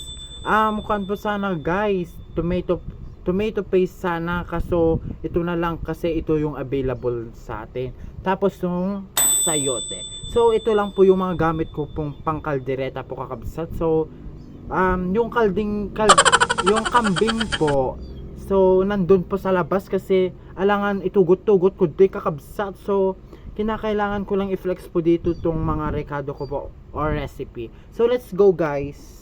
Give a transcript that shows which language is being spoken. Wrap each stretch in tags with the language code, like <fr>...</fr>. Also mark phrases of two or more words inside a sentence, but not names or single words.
<tl>Mukhang po sana guys,</tl> <en>tomato paste</en> <tl>sana, kaso ito na lang kasi ito yung available sa atin. Tapos yung sayote. So ito lang po yung mga gamit ko pong pangkaldereta po kakabsat. So yung yung kambing po, so nandun po sa labas kasi alangan itugot-tugot ko di kakabsat. So kinakailangan ko lang i-flex po dito tong mga rekado ko po or recipe.</tl> <en>So let's go guys.</en>